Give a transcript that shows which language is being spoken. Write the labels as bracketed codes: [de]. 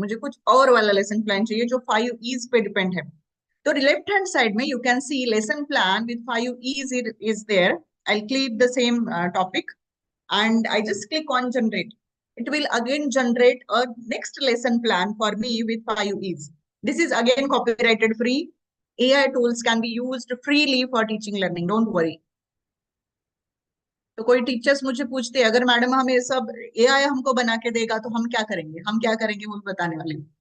[hi] मुझे कुछ और वाला लेसन प्लान चाहिए जो 5 E's पे डिपेंड है. [en] तो left hand side में you can see lesson plan with 5 E's is there. I'll click the same topic and I just click on generate. It will again generate a next lesson plan for me with 5 E's. This is again copyrighted free. AI tools can be used freely for teaching learning. Don't worry. [hi] तो कोई teachers मुझे पूछते हैं अगर madam हमें ये सब AI हमको बना के देगा तो हम क्या करेंगे वो बताने वाले.